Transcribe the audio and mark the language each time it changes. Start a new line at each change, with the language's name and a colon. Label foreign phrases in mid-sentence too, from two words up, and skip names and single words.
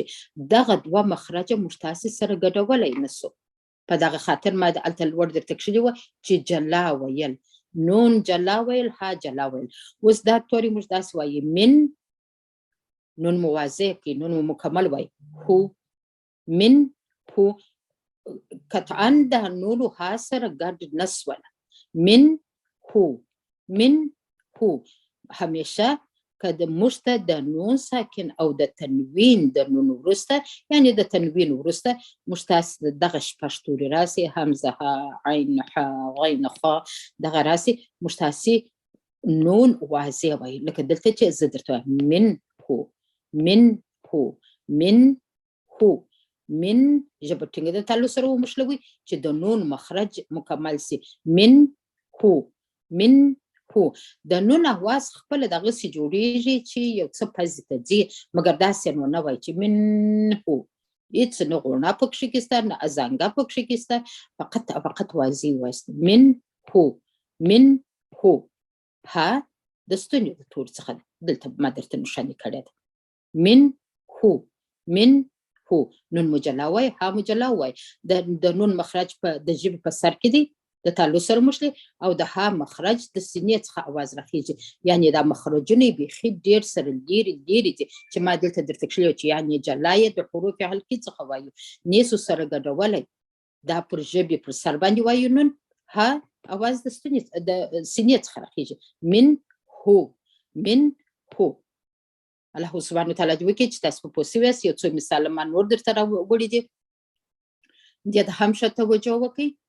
Pashto: دغه دوه مخرجه موږ تاسې سره ګډولی نسو. په دغه خاطر ما هلته لوړ درته کښلي وه چې جلا ویل، نون جلا ویل، ها جلا ویل. اوس دا توري موږ داسې وایي، من، نون مو واضح کړي، نون مو مکمل وایي، هو، من، هو. قطعا د نورو ها سره ګډ نه سوله.
Arabic: من هو، من هو.
Pashto: همیشه که د موږ ته د نون ساکن او د تنوین د نون وروسته، یعنی د تنوین وروسته موږ تاسې دغه شپږ توري راسي، همزه، ها، عین، ح، غین، خا، دغه راسي، موږ تاسې نون واضح وایو. لکه دلته چې زه درته وایم،
Arabic: من هو، من هو، من هو.
Pashto: من ژبه ټینګه د تعلق سره وموښلوئ چې د نون مخرج مکمل سي.
Arabic: من هو، من هو.
Pashto: د نون اواز خپله دغسې جوړېږي چې یو څه پزې ته ځي، مګر داسې نو نه وایي چې
Arabic: من هو.
Pashto: هېڅ نه غوڼه پکښې کېسته، نه ازانګه پکښې کېسته، فقط واضح وایست.
Arabic: من هو، من هو.
Pashto: ها د ستوني د توري څخه ده، دلته ما درته نښانې کړې ده.
Arabic: من هو، من هو.
Pashto: نون مو جلا وایي، ها مو جلا وایي. د نون مخرج د ژبې په سر کې دی، د تعلق سره موښلي، او د ها مخرج د سینې څخه اواز راخیږي. یعنی دا مخرجونه یې بیخي ډېر سره لرې لرې دي، چې ما دلته درته کښلي وه چې یعنې جلا یې د حروف حلقې څخه وایو، نیسو سره ګډولی. دا پر ژبې پر سر باندې وایو نون، ها اواز د سینې څخه راخیږي.
Arabic: من هو، من هو. الله سبحانه وتعالی
Pashto: دې وکړي چې تاسو په پوه سوي یاست. یو څو مثاله ما نور درته راوړي دي، دې ته هم ښه توجه وکړئ.